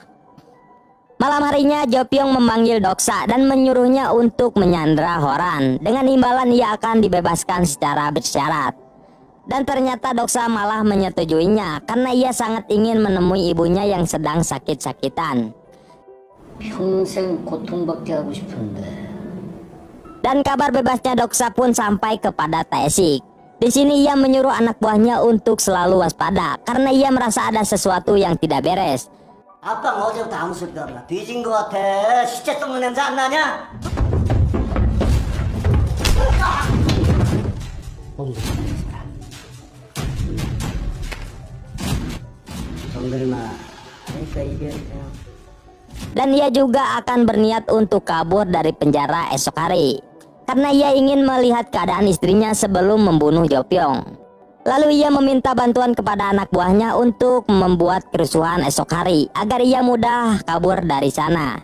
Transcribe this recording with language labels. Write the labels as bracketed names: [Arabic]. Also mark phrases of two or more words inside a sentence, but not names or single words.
[Indonesian] Malam harinya Jopyong memanggil Doksa dan menyuruhnya untuk menyandra Horan. Dengan imbalan ia akan dibebaskan secara bersyarat. Dan ternyata Doksa malah menyetujuinya karena ia sangat ingin menemui ibunya yang sedang sakit-sakitan. [Korean] 평생 고통받게 하고 싶은데. [Indonesian] Dan kabar bebasnya Doksa pun sampai kepada Taesik. Di sini ia menyuruh anak buahnya untuk selalu waspada karena ia merasa ada sesuatu yang tidak beres. [Korean] 아빠 어제부터 아무 소리도 안 나. 뒤진 거 같아. 시체 썩는 냄새 안 나냐? 정글마. 그러니까 이게 그냥. [Indonesian] Dan ia juga akan berniat untuk kabur dari penjara esok hari karena ia ingin melihat keadaan istrinya sebelum membunuh Jopyong. Lalu ia meminta bantuan kepada anak buahnya untuk membuat kerusuhan esok hari agar ia mudah kabur dari sana.